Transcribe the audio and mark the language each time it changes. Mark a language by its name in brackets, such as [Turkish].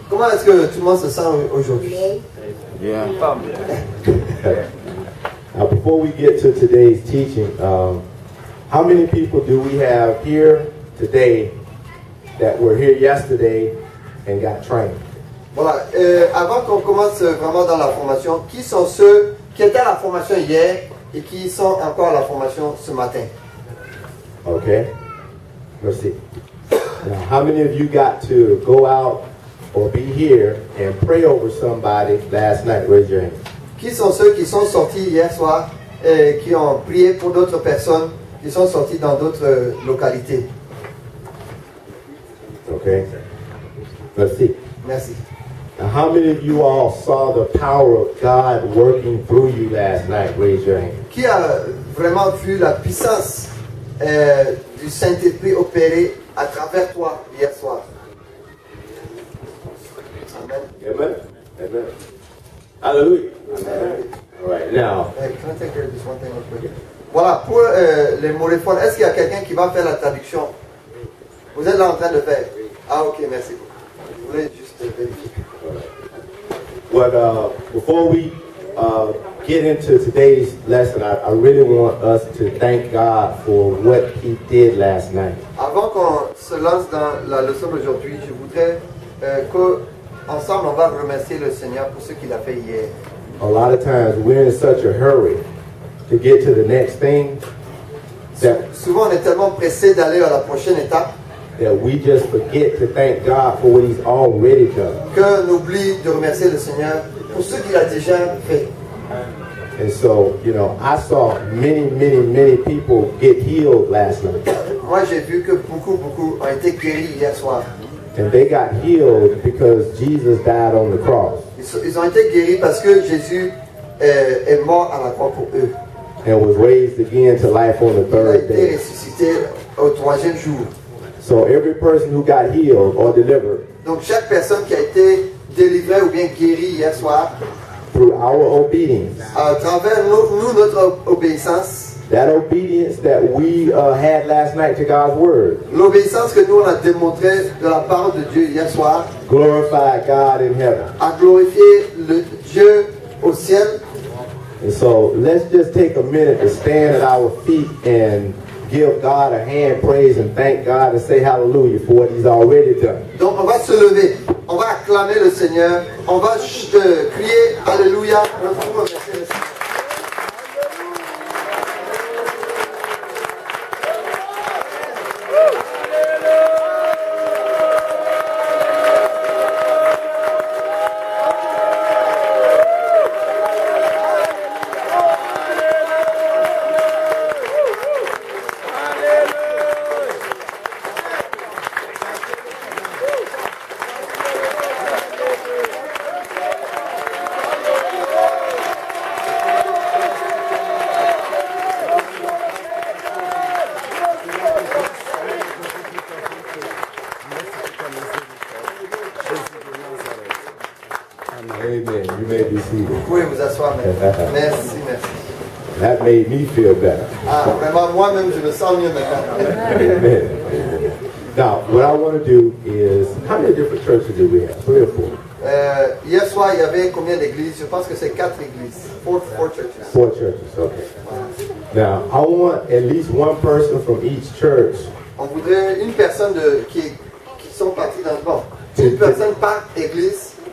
[French] Comment est-ce que tout le monde se sent aujourd'hui? [English] Now, before we get to today's teaching, how many people do we have here today that were here yesterday and got trained? [French] Voilà, avant qu'on commence vraiment dans la formation, qui sont ceux qui étaient à la formation hier et qui sont encore à la formation ce matin? [English] Okay, let's see. Now, how many of you got to go out or be here and pray over somebody last night? Raise your hand. [French] Qui sont ceux qui sont sortis hier soir et qui ont prié pour d'autres personnes qui sont sorties dans d'autres localités? [English] Okay, let's see. [French] Merci. [English] Now, how many of you all saw the power of God working through you last night? Raise your hand. [French] Qui a vraiment vu la puissance du Saint-Esprit opérer à travers toi hier soir? [English] Amen. Amen. Amen. Hallelujah. Amen. All right, now, Can I take care of this one thing real quick? [French] Voilà, pour les moléphones, est-ce qu'il y a quelqu'un qui va faire la traduction? Vous êtes là en train de faire? Ah, ok, merci beaucoup. Je voulais juste vérifier. [English] but before we get into today's lesson, I really want us to thank God for what He did last night. [French] Avant qu'on se lance dans la leçon d'aujourd'hui, je voudrais qu'ensemble, on va remercier le Seigneur pour ce qu'il a fait hier. [English] A lot of times we're in such a hurry to get to the next thing that [French] Souvent, on est tellement pressé d'aller à la prochaine étape [English] we just forget to thank God for what He's already done. [French] qu'on oublie de remercier le Seigneur pour ce qu'il a déjà fait. [English] And so, you know, I saw many people get healed last night. [French] Moi, j'ai vu que beaucoup ont été guéris hier soir. [English] And they got healed because Jesus died on the cross [French] Ils ont été guéris parce que Jésus est mort à la croix pour eux. [English] and was raised again to life on the [French] Il a [English] third [French] été [English] day. [French] ressuscité au troisième jour. [English] So every person who got healed or delivered [French] Donc chaque personne qui a été délivrée ou bien guérie hier soir, [English] through our obedience, [French] à travers notre obéissance, [English] that obedience that we had last night to God's word, [French] l'obéissance que nous on a démontrée de la parole de Dieu hier soir, [English] glorified God in heaven. [French] a glorifié le Dieu au ciel. [English] And so let's just take a minute to stand at our feet and give God a hand praise and thank God and say hallelujah for what he's already done. [French] Donc on va se lever, on va acclamer le Seigneur, on va crier alléluia pour remercier le Seigneur. [English] Amen. You may be seated. [French] Vous pouvez vous asseoir maintenant. Merci, merci. [English] That made me feel better. [French] Ah, vraiment, moi-même, je me sens mieux maintenant. [English] Amen. Now, what I want to do is, how many different churches do we have? 3 or 4? [French] Hier soir, il y avait combien d'églises? Je pense que c'est 4 églises. [English] 4 churches. 4 churches, okay. Now, I want at least one person from each church. [French] On voudrait une personne qui sont partis dans le bon. Une personne par église.